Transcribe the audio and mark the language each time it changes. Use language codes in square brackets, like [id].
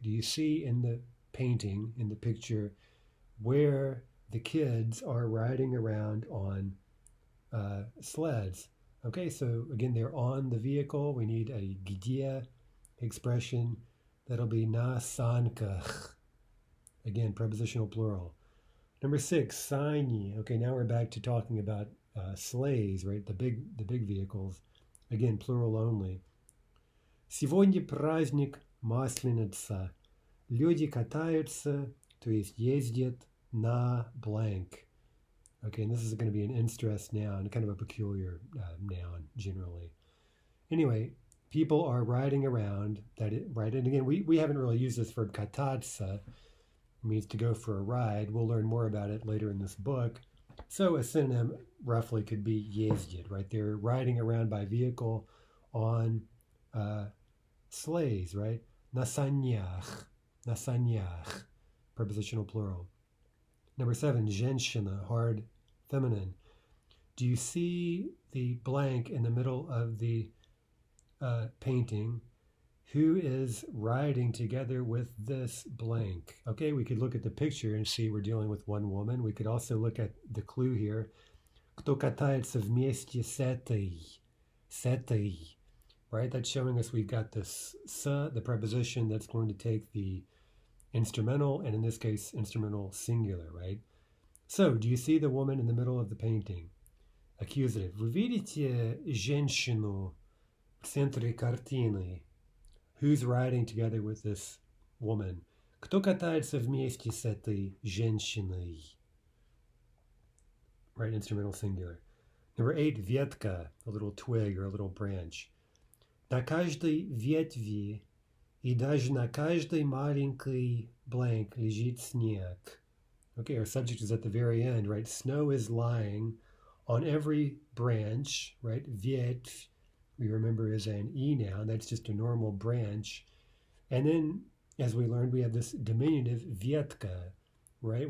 [en] Do you see in the painting, in the picture, where the kids are riding around on sleds? Okay, so again, they're on the vehicle. We need a где expression. That'll be [ru] na sankach. [en] Again, prepositional plural. Number 6, sani. Okay, now we're back to talking about sleighs, right? The big vehicles. Again, plural only. [ru] Сегодня праздник Масленица. Люди катаются, то есть ездят на blank. [en] Okay, and this is going to be an in-stress noun, kind of a peculiar noun generally. Anyway, people are riding around, right? And again, we haven't really used this verb katatsa. It means to go for a ride. We'll learn more about it later in this book. So a synonym roughly could be ездит, right? They're riding around by vehicle on sleighs, right? [ru] Nasanyach. Nasanyach. [en] Prepositional plural. Number 7, женщина, hard feminine. Do you see the blank in the middle of the painting? Who is riding together with this blank? Okay, we could look at the picture and see we're dealing with one woman. We could also look at the clue here. [ru] Кто катается вместе с этой? С этой. [en] Right, that's showing us we've got this the preposition that's going to take the instrumental, and in this case, instrumental singular, right? So, do you see the woman in the middle of the painting? Accusative. [ru] Вы видите женщину в центре картины? [en] Who's riding together with this woman? [ru] Кто катается вместе с этой женщиной? [en] Right, instrumental singular. Number 8, ветка, a little twig or a little branch. [ru] На каждой ветви и даже на каждой маленькой blank лежит снег. [en] Okay, our subject is at the very end, right? Snow is lying on every branch, right? Ветвь, we remember, is an E noun. That's just a normal branch. And then, as we learned, we have this diminutive ветка, right?